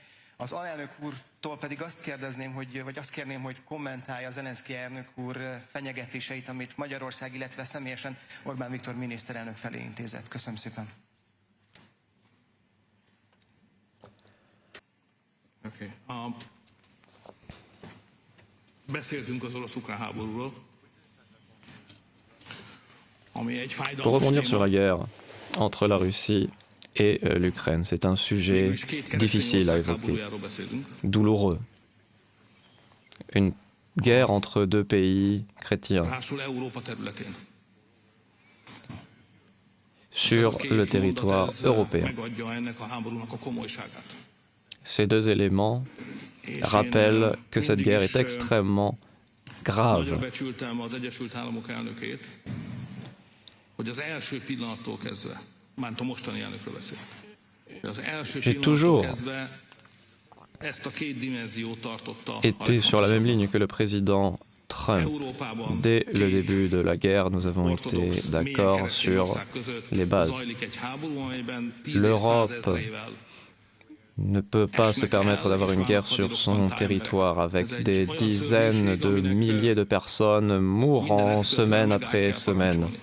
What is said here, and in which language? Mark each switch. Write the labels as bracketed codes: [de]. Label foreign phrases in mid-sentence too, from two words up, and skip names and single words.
[hu] Az alelnök úrtól pedig azt kérdezném, vagy azt kérném, hogy kommentálja Zelenszkij elnök úr fenyegetéseit, amit Magyarország, illetve személyesen Orbán Viktor miniszterelnök felé intézett. Köszönöm szépen. Beszéltünk az orosz-ukrán háborúról, ami egy [fr] Pour [hu] fájdalmas [fr] rebondir sur la [hu] téma. [fr] guerre entre la Russie et l'Ukraine, c'est un sujet [hu] Mégis két keresztény [fr] difficile à [hu] ország [fr] évoquer, [hu] háborújáról beszélünk. [fr] douloureux. Une guerre entre deux pays chrétiens [hu] Ráadásul Európa területén. [fr] sur le territoire européen. [hu] Megadja ennek a háborúnak a komolyságát. [fr] Ces deux éléments rappellent que cette guerre est extrêmement [hu] Nagyra [fr] grave. [hu] becsültem az Egyesült Államok elnökét, hogy az első pillanattól kezdve, mármint a mostani elnökről beszél, az első pillanattól [fr] toujours [hu] kezdve ezt a két dimenziót tartotta. [fr] Était sur la même ligne que le président Trump. [hu] Európában [fr] Dès le début de la guerre, nous avons été d'accord sur les bases. L'Europe ne peut pas se permettre d'avoir une guerre sur son territoire avec des dizaines de milliers de personnes mourant semaine après semaine.